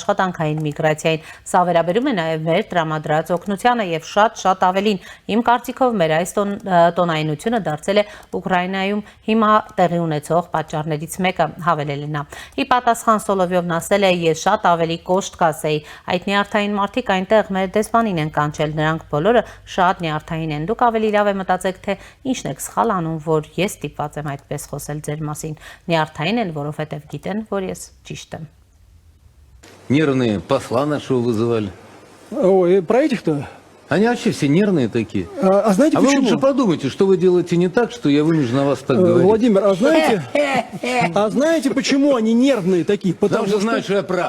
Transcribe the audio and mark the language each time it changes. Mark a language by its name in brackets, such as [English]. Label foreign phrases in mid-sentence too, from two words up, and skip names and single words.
[Armenian] աշխատանքային միգրացիային, սա վերաբերում է նաև մեր տրամադրած օգնությանը եւ շատ ավելին։ Իմ կարծիքով մեր այս տոնայնությունը դարձել է Ուկրաինայում հիմա տեղի ունեցող պատճառներից մեկը, հավելել է նա։ Ի պատասխան Սոլովյովն ասել է, ես շատ ավելի կոշտ կասեի, այդ նյարդային մարդիկ այնտեղ մեր դեսպանին են կանչել, նրանք բոլորը շատ նյարդային են։ Դուք ավելի լավ է մտածեք, թե ինչն եք սխալ անում, որ ես ստիպված եմ այդպես խոսել ձեր մասին։ Նյարդային են, որովհետև գիտեն, որ ես ճիշտ եմ։ [Russian] Нервные посла нашего вызывали. Ой, про этих-то? Они вообще все нервные такие. А знаете А почему? вы лучше подумайте, что вы делаете не так, что я вынужден на вас так говорить. Владимир, а знаете, почему они нервные такие? Потому что знают, что я прав.